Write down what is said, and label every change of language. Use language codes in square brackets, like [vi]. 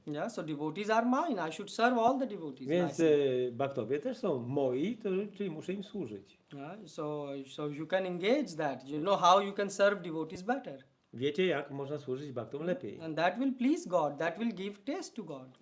[en] Yeah, so devotees are mine. I should serve all the devotees. [pl] Więc bhaktowie też są moi, czyli muszę im służyć. [en] Yeah, so you can engage that. You know how you can serve devotees better. [pl] Wiecie, jak można służyć bhaktom lepiej. [en] And that will please God. That will give taste to God.